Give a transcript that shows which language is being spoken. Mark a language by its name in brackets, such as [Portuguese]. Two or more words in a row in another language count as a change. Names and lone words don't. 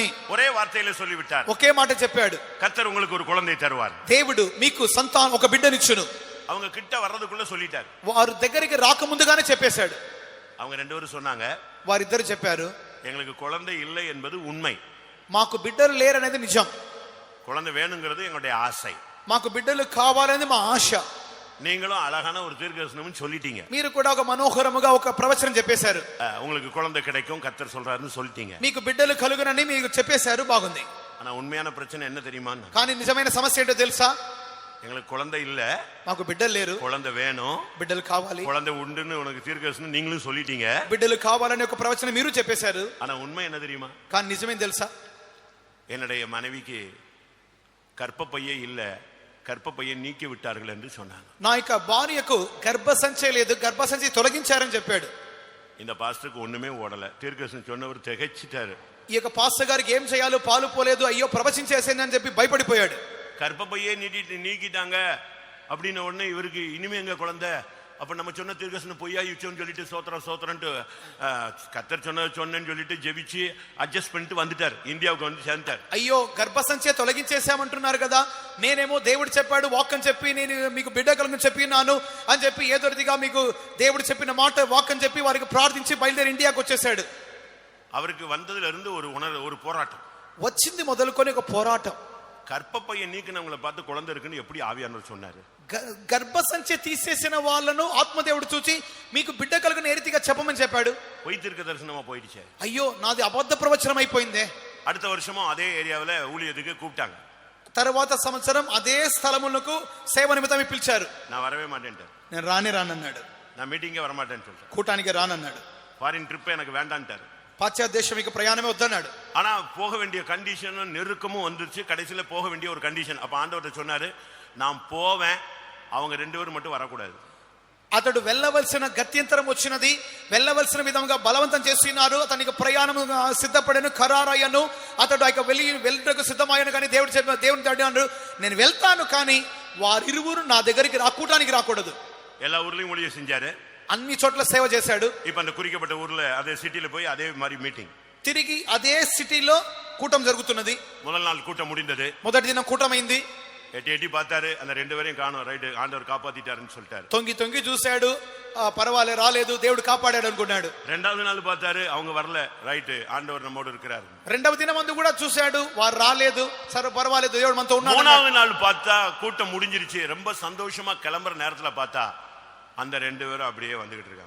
[Tamil] ஒரே வார்த்தையில சொல்லிவிட்டார், [Telugu] ఒకే మాట చెప్పాడు, [Tamil] கர்த்தர் உங்களுக்கு ஒரு குழந்தை தருவார். [Telugu] దేవుడు మీకు సంతానం ఒక బిడ్డనిచ్చును. [Tamil] அவங்க கிட்ட வர்றதுக்குள்ள சொல்லிட்டார். [Telugu] వారు దగ్గరికి రాకముందుగానే చెప్పేశాడు. [Tamil] அவங்க 2 பேரும் சொன்னாங்க, [Telugu] వారిద్దరు చెప్పారు, [Tamil] எங்களுக்கு குழந்தை இல்லை என்பது உண்மை, [Telugu] మాకు బిడ్డలు లేరనేది నిజం, [Tamil] குழந்தை வேணுங்கிறது எங்களுடைய ஆசை, [Telugu] మాకు బిడ్డలు కావాలనేది మా ఆశ. [Tamil] நீங்களும் அழகான ஒரு தீர்க்கதரிசனம் சொல்லிட்டீங்க, [Telugu] మీరు కూడా ఒక మనోహరముగా ఒక ప్రవచనం చెప్పేశారు, [Tamil] உங்களுக்கு குழந்தை கிடைக்கும் கர்த்தர் சொல்றாருன்னு சொல்லிட்டீங்க, [Telugu] మీకు బిడ్డలు కలుగునని మీకు చెప్పేశారు, బాగుంది. [Tamil] ஆனா உண்மையான பிரச்சனை என்ன தெரியுமா? [Telugu] కానీ నిజమైన సమస్య ఏంటో తెలుసా? [Tamil] எங்களுக்கு குழந்தை இல்ல, [Telugu] మాకు బిడ్డలు లేరు, [Tamil] குழந்தை வேணும், [Telugu] బిడ్డలు కావాలి, [Tamil] குழந்தை உண்டுன்னு உனக்கு தீர்க்கதரிசனம் நீங்களும் சொல்லிட்டீங்க, [Telugu] బిడ్డలు కావాలని ఒక ప్రవచనం మీరు చెప్పేశారు. [Tamil] ஆனா உண்மை என்ன தெரியுமா? [Telugu] కానీ నిజమేం తెలుసా? [Tamil] என்னுடைய மனைவிக்கு கர்ப்பப்பையே இல்ல, கர்ப்பப்பையை நீக்கி விட்டார்கள் என்று சொன்னாங்க. [Telugu] నా యొక్క భార్యకు గర్భసంచి లేదు, గర్భసంచి తొలగించారని చెప్పాడు. [Tamil] இந்த பாஸ்டருக்கு ஒண்ணுமே ஓடல. தீர்க்கதரிசனம் சொன்னவர் திகைச்சிட்டாரு. [Telugu] ఈ యొక్క పాస్టర్ గారికి ఏం చేయాలో పాలు పోలేదు, అయ్యో ప్రవచించేసేనని చెప్పి భయపడిపోయాడు. [Tamil] கர்ப்பப்பையே நீக்கிட்டாங்க அப்படின்னு உடனே இவருக்கு இனிமே எங்க குழந்தை, அப்ப நம்ம சொன்ன தீர்க்கதரிசனம் பொய்யாயிச்சோன்னு சொல்லிட்டு சோத்திரன்ட்டு கர்த்தர் சொன்னேன்னு சொல்லிட்டு ஜெபிச்சு அட்ஜஸ்ட் பண்ணிட்டு வந்துட்டார், இந்தியாவுக்கு வந்து சேர்ந்தார். [Telugu] అయ్యో గర్భసంచి తొలగించేసామంటున్నారు కదా, నేనేమో దేవుడు చెప్పాడు వాక్ అని చెప్పి నేను మీకు బిడ్డ కలుగుని చెప్పినాను అని చెప్పి ఏదోదిగా మీకు దేవుడు చెప్పిన మాట వాక్ అని చెప్పి వారికి ప్రార్థించి బయలుదేరి ఇండియాకి వచ్చేసాడు. [Tamil] அவருக்கு வந்ததுல இருந்து ஒரு போராட்டம் [Telugu] వచ్చింది మొదలుకొని ఒక పోరాటం. [Tamil] கர்ப்பப்பையை நீக்கினவங்களை பார்த்து குழந்தை இருக்குன்னு எப்படி ஆவியானவர் சொன்னாரு? [Telugu] గర్భసంచి తీసేసిన వాళ్ళను ఆత్మదేవుడు చూచి మీకు బిడ్డ కలుగున ఏ రీతిగా చెప్పమని చెప్పాడు. [Tamil] பொய் தீர்க்கதரிசனமா போயிடுச்சு. [Telugu] అయ్యో నాది అబద్ధ ప్రవచనం అయిపోయిందే. [Tamil] அடுத்த வருஷமும் அதே ஏரியாவில் ஊழியத்துக்கு கூப்பிட்டாங்க. [Telugu] తర్వాత సంవత్సరం అదే స్థలములకు సేవ నిమిత్తమే పిలిచారు. [Tamil] நான் வரவே மாட்டேன்ட்டேன், [Telugu] నేను రానన్నాడు, [Tamil] நான் மீட்டிங்கே வரமாட்டேன்னு சொல்லிட்டேன், [Telugu] కూటానికి రానన్నాడు, [Tamil] ஃபாரின் ட்ரிப் எனக்கு வேண்டான்ட்டாரு, [Telugu] పాశ్చాత్య దేశం మీకు ప్రయాణమే వద్దన్నాడు. [Tamil] ஆனா போக வேண்டிய கண்டிஷனும் நெருக்கமும் வந்துருச்சு. கடைசியில போக வேண்டிய ஒரு கண்டிஷன். அப்ப ஆண்டவர்கிட்ட சொன்னாரு, நான் போவேன், அவங்க 2 பேரும் மட்டும் வரக்கூடாது. [Telugu] అతడు వెళ్ళవలసిన గత్యంతరం వచ్చినది, వెళ్ళవలసిన విధంగా బలవంతం చేస్తున్నారు. అతనికి ప్రయాణం సిద్ధపడను, ఖరారయ్యను. అతడు ఆ వెళ్ళటకు సిద్ధమయ్యాను. కానీ దేవుని అడిగాడు, నేను వెళ్తాను కానీ వారిరువురు నా దగ్గరికి కూటానికి రాకూడదు. [Tamil] எல்லா ஊர்லயும் ஊழியம் செஞ்சாரு, [Telugu] అన్ని చోట్ల సేవ చేశాడు. [Tamil] இப்ப அந்த குறிக்கப்பட்ட ஊர்ல அதே சிட்டில போய் அதே மாதிரி மீட்டிங், [Telugu] తిరిగి అదే సిటీలో కూటం జరుగుతున్నది. [Tamil] முதல் நாள் கூட்டம் முடிந்தது. [Telugu] మొదటి దినం కూటమైంది. [Tamil] எட்டி பார்த்தாரு, அந்த 2 பேரையும் காணோம். ரைட்டு, ஆண்டவர் காப்பாத்திட்டாருன்னு சொல்லிட்டாரு. [Telugu] తొంగి చూశాడు, పర్వాలే రాలేదు, దేవుడు కాపాడాడు అనుకున్నాడు. [Tamil] 2வது நாள் பார்த்தாரு, அவங்க வரல. ரைட்டு, ఆండవర్ நம்மோடு இருக்கிறார். [Telugu] రెండవ దినం మందు కూడా చూశాడు, వారు రాలేదు, సరే పర్వాలేదు, దేవుడు మనతో ఉన్నాడు. [Tamil] 3வது நாள் பார்த்தா கூட்டம் முடிஞ்சிருச்சு. ரொம்ப சந்தோஷமா கிளம்புற நேரத்துல பார்த்தா அந்த 2 பேரும் அப்படியே வந்துகிட்டு இருக்காங்க.